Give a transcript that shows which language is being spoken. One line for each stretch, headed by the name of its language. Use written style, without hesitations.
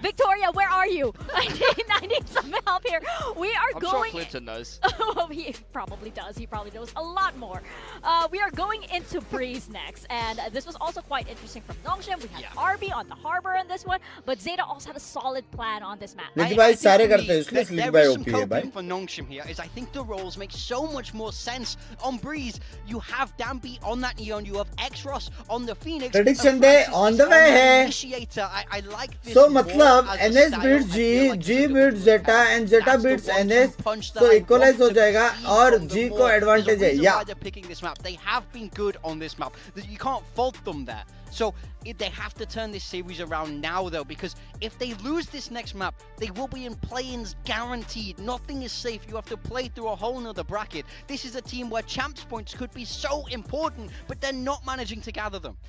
English: Victoria, where are you? I need some help here. We are I'm going. sure Clinton knows. Oh, he probably does. He probably knows a lot more. We are going into Breeze next, and this was also quite interesting from Nongshim. We had RB on the harbor on this one, but Zeta also had a solid plan on this map.
Hindi: लेकिन भाई सारे करते हैं इसलिए slick bye OP है भाई.
English: For Nongshim here is I think the roles make so much more sense on Breeze. You have Dambi on that Neon, you have X-Ross on the Phoenix. Prediction day on the way है. Initiator. I like this. So
Hindi: मतलब
English: NS beats G, G beats Zeta, and Zeta beats NS.
Hindi: So equalize हो जाएगा और G को advantage है.
English: Yeah. They're picking this map. They have been good on this map. You can't fault them there. So they have to turn this series around now, though, because if they lose this next map, they will be in play-ins guaranteed. Nothing is safe. You have to play through a whole nother bracket. This is a team where champs points could be so important, but they're not managing to gather them.